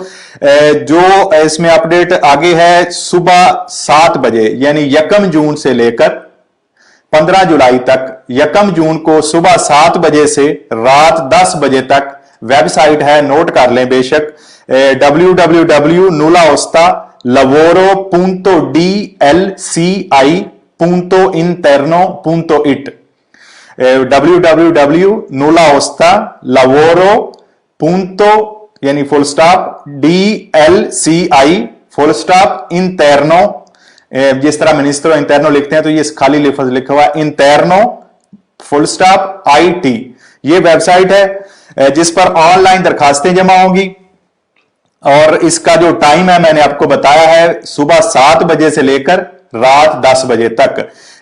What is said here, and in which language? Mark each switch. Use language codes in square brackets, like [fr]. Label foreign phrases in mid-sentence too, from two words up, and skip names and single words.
[hi] जो इसमें अपडेट आगे है, सुबह 7 बजे यानी 1 जून से लेकर 15 जुलाई तक, 1 जून को सुबह 7 बजे से रात 10 बजे तक वेबसाइट है, नोट कर लें बेशक, [it] www.nullaosta.dlci.interno.it, www.nullaosta.lavoro. [hi] यानी [en] full stop [hi] DLCI [en] full stop [hi] इंटरनो, जिस तरह [it] ministro interno [hi] लिखते हैं तो ये खाली लफ्ज लिखा हुआ इंटरनो [en] full stop [hi] IT। ये वेबसाइट है जिस पर ऑनलाइन दरखास्तें जमा होंगी, और इसका जो टाइम है मैंने आपको बताया है, सुबह 7 बजे से लेकर रात 10 बजे तक।